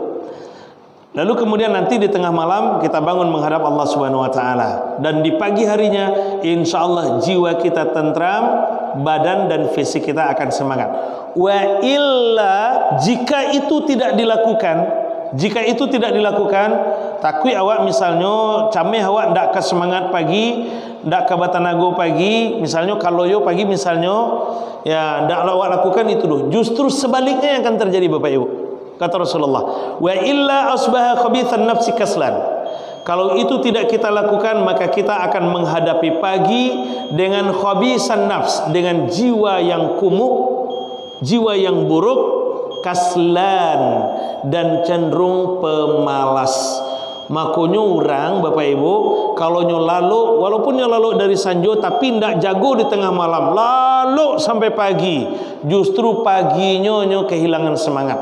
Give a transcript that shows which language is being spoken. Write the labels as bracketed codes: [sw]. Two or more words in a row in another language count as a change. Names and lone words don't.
[id] Lalu kemudian nanti di tengah malam kita bangun menghadap Allah [ar] سبحانه وتعالى, [id] dan di pagi harinya insyaallah jiwa kita tentram, badan dan fisik kita akan semangat. [ar] وإلا, [id] jika itu tidak dilakukan, [min] takui awak misalnya cameh awak ndak ke semangat pagi, ndak ke batanago pagi, misalnya kaloyo pagi misalnya, ya ndak awak lakukan itu dulu. [id] Justru sebaliknya yang akan terjadi Bapak Ibu. Kata Rasulullah, [ar] وإلا أصبح خبيث النفس كسلان. [id] Kalau itu tidak kita lakukan, maka kita akan menghadapi pagi dengan [ar] خبيث النفس, [id] dengan jiwa yang kumuh, jiwa yang buruk, kaslan, dan cenderung pemalas. Makanya orang Bapak Ibu, kalau lalu, walaupun lalu [min] dari sanjo tapi ndak jago [id] di tengah malam, lalu sampai pagi, justru paginya kehilangan semangat.